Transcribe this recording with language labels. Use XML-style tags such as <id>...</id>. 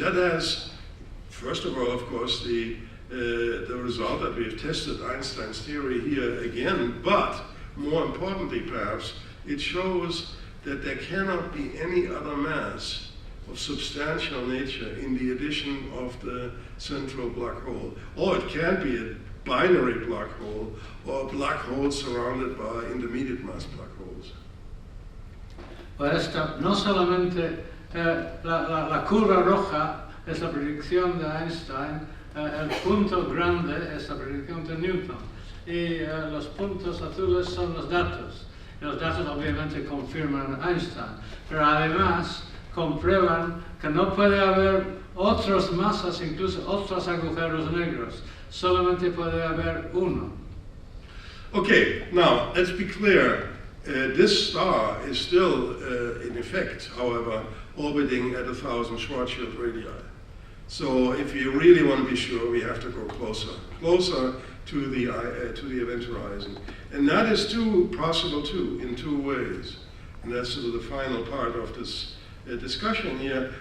<en>And that has, first of all, of course, the result that we've tested Einstein's theory here again, but more importantly, perhaps, it shows that there cannot be any other mass of substantial nature in the addition of the central black hole. Or it can be a binary black hole or a black hole surrounded by intermediate mass black holes.</en> <es>Pues no solamente la curva roja es la predicción de Einstein, el punto grande es la predicción de Newton. Y los puntos azules son los datos. Y los datos obviamente confirman Einstein, pero además comprueban que no puede haber otras masas, incluso otros agujeros negros. Solamente puede haber uno.</es> <en>Okay, now let's be clear. This star is still, in effect, however, orbiting at 1,000 Schwarzschild radii. So if you really want to be sure, we have to go closer to the event horizon. And that is possible too, in two ways. And that's sort of the final part of this discussion here.</en>